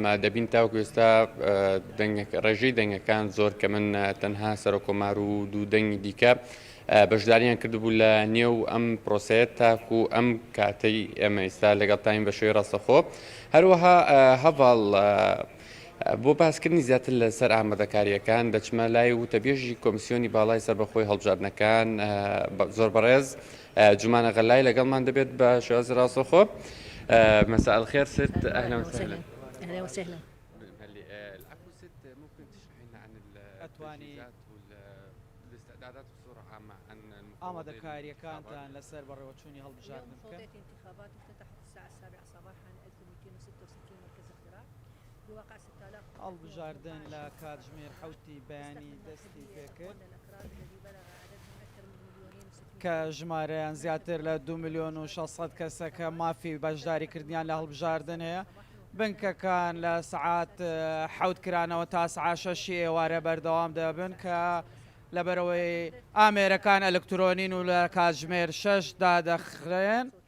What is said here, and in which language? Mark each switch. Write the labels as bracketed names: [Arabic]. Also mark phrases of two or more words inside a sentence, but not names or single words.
[Central Kurdish] دەبین تاوەکو ئێستا ڕێژەی دەنگەکان زۆر کە من تەنها سەرۆکۆمار و دوو دەنگی دیکە بەشداریان کردبوو لە نێو ئەم پرۆسەیە تاکو ئەم کاتەی ئێمە ئێستا لەگەڵتان بە شێوەی ڕاستەخۆ هەروەها هەڤاڵ بۆ باسکردنی زیاتر لەسەر ئامادەکاریەکان دەچمە لای وتەبێژی کۆمیسیۆنی باڵای سەربەخۆی هەڵبژاردنەکان زۆر بەڕێز جومانە غەلای لەگەڵمان دەبێت بە شێوازی ڕاستەخۆ [Arabic] مساء الخير ست اهلا وسهلا اهلا وسهلا العفو ست ممكن تشرحي لنا عن التجهيزات والاستعدادات بصوره عامه عن [Central Kurdish] آمادەکاریەکانتان لەسەر بەڕێوەچوونی هەڵبژاردنەکە [Arabic] انتخابات افتتحت الساعة 7 صباحا 1266 مركز اختراع بواقع 6000 [Central Kurdish] هەڵبژاردن لە کاتژمێر حوتی بەیانی دەستی پێکرد کە ژمارەیان زیاتر لە 2,600,000 کەسەکە مافی بەشداریکردیان لە هەڵبژاردن هەیە بنکەکان لە سعات حوت کرانەوە تا سعات 6 ئێوارە بەردەوام دەبن کە لەبەرەوەی ئامێرەکان ئەلکترۆنین و لە کاتژمێر 6 دادەخرێن